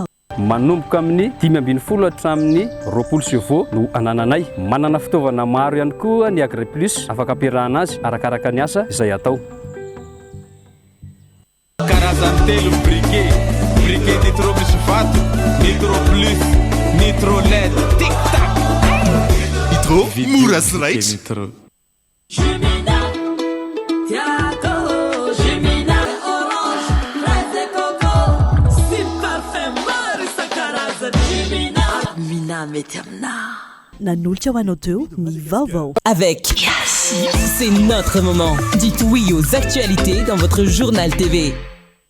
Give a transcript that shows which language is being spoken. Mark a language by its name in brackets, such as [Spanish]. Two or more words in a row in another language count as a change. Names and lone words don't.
[Malagasy] Manomboka amin'ny 520 hatramin'ny 20 no anananay. Manana fitaovana maro ihany koa ny Agri Plus afaka ampiarahana azy arakaraka ny asa izay atao. Karazany telo briquet nitro misy vato, nitro plus, nitro LED, tic tac. Nitro mora sy raitra. Jumina, Tiago, Jumina, Orange, Fraise et Coco, Sim Parfum, maro isan-karazany. Jumina, Mina mety aminà. Nanolotra ho anao teo ny vaovao. [French] Avec Yassi, c'est notre moment. Dites oui aux actualités dans votre journal TV.